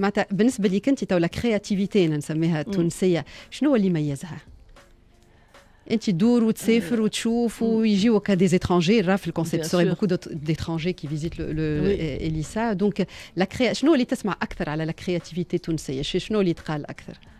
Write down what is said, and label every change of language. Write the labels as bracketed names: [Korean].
[Arabic] بالنسبة ليك أنت [French] la créativité [Arabic] نسميها التونسية, شنو اللي يميزها؟ أنت تدور وتسافر وتشوف ويجيوك [French] des étrangers. [Arabic] راه في الكونسيبت, [French] il y a beaucoup d'étrangers qui visitent le Elisa. Donc [Arabic] شنو اللي تسمع أكثر على [French] la créativité [Arabic] التونسية؟ شنو اللي يتقال أكثر؟